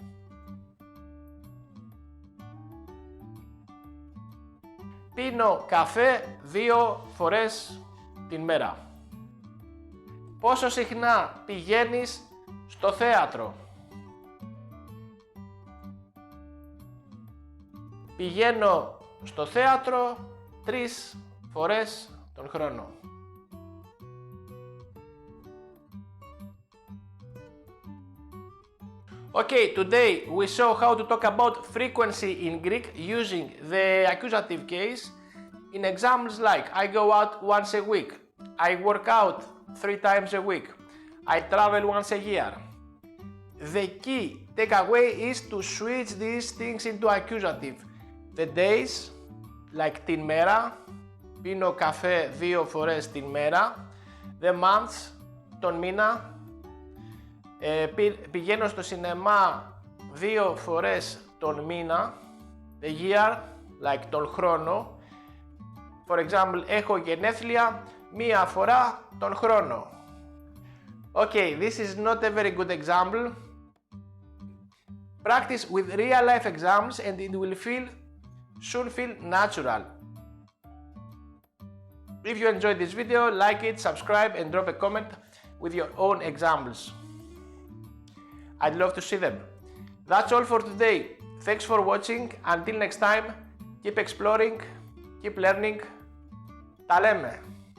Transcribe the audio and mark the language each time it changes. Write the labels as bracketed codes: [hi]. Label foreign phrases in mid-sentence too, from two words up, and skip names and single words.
[el] Πίνω καφέ 2 φορές την μέρα. Πόσο συχνά πηγαίνεις στο θέατρο? Πηγαίνω στο θέατρο 3 φορές τον χρόνο. [en] Okay, today we saw how to talk about frequency in Greek using the accusative case in examples like I go out once a week, I work out 3 times a week, I travel once a year. The key takeaway is to switch these things into accusative. The days, like [el] την μέρα, πίνω καφέ 2 φορές την μέρα. [en] The months, [el] τον μήνα. Πηγαίνω στο σινεμά 2 φορές τον μήνα. [en] The year, like [el] τον χρόνο. [en] For example, [el] έχω γενέθλια 1 φορά τον χρόνο. [en] Okay, this is not a very good example. Practice with real life examples and it will soon feel natural. If you enjoyed this video, like it, subscribe and drop a comment with your own examples. I'd love to see them. That's all for today. Thanks for watching. Until next time, keep exploring, keep learning. [el] Τα λέμε!